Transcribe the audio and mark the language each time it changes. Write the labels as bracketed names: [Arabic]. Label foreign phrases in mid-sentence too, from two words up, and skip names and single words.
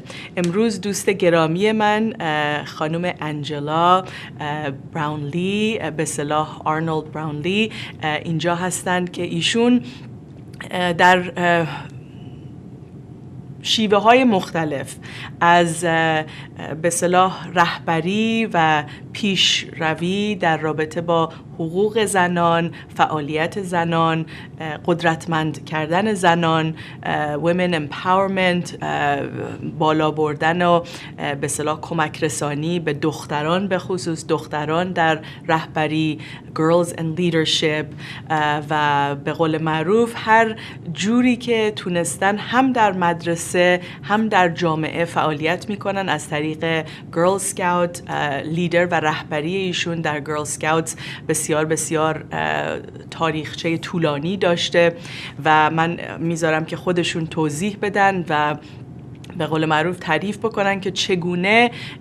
[Persian] امروز دوست گرامی من خانم انجلا براونلی، به اصطلاح آرنولد براونلی، اینجا هستند که ایشون در شیوه های مختلف از به اصطلاح رهبری و پیشروی در رابطه با حقوق زنان، فعالیت زنان، قدرتمند کردن زنان، [English] women empowerment، [Persian] بالا بردن و به اصطلاح کمک رسانی به دختران، به خصوص دختران در رهبری، [English] girls and leadership، [Persian] و به قول معروف هر جوری که تونستن هم در مدرسه هم در جامعه فعالیت میکنن از طریق گرل سکاوت. لیدر و رهبری ایشون در گرل سکاوت بسیار بسیار تاریخچه طولانی داشته و من میذارم که خودشون توضیح بدن و به قول معروف تعریف بکنن که چگونه